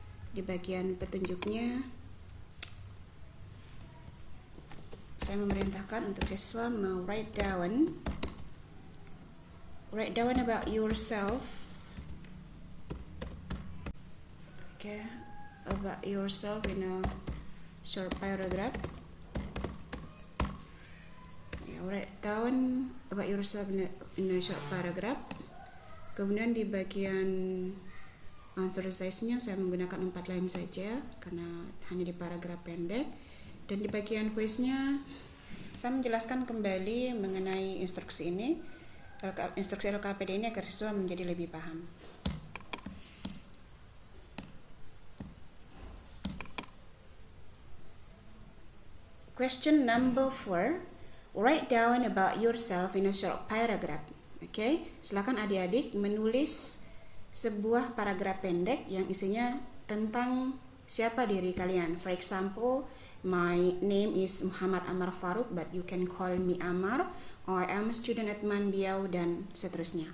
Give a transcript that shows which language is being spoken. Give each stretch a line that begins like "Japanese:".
Indonesian: Di bagian petunjuknya saya memerintahkan untuk siswa
English: write down about yourself. Okay, about yourself in a short paragraph. Write down about yourself in a short paragraph.
Indonesian: Kemudian di bagian answer size-nya saya menggunakan 4 line saja karena hanya di paragraf pendek. Dan di bagian quiz-nya saya menjelaskan kembali mengenai instruksi ini, instruksi LKPD ini, agar siswa menjadi lebih paham.
English: Question number 4. Write down about yourself in a short paragraph.
Indonesian: Oke, silakan adik-adik menulis sebuah paragraf pendek yang isinya tentang siapa diri kalian.
English: For example, my name is Muhammad Amar Faruk, but you can call me Amar, or I am a student at Manbiau,
Indonesian: dan seterusnya.